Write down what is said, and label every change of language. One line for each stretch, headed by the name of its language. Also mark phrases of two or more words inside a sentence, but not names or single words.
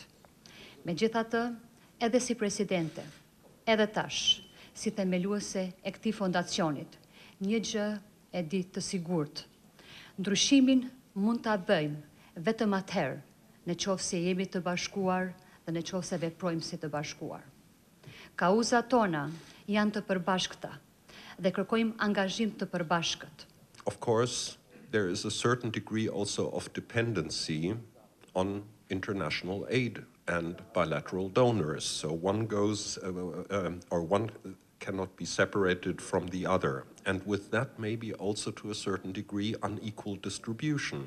Albanian: Megjithatë, edhe si presidente, edhe tash, si themeluese e këtij fondacionit, një gjë e di të sigurt. Ndryshimin mund ta bëjmë vetëm atëherë në qoftë se jemi të bashkuar dhe në qoftë se veprojmë si të bashkuar. Kauzat tona janë të përbashkëta dhe kërkojmë angazhim të përbashkët.
English: Of course, there is a certain degree also of dependency on international aid and bilateral donors. So one goes, or one cannot be separated from the other. And with that, maybe also to a certain degree, unequal distribution.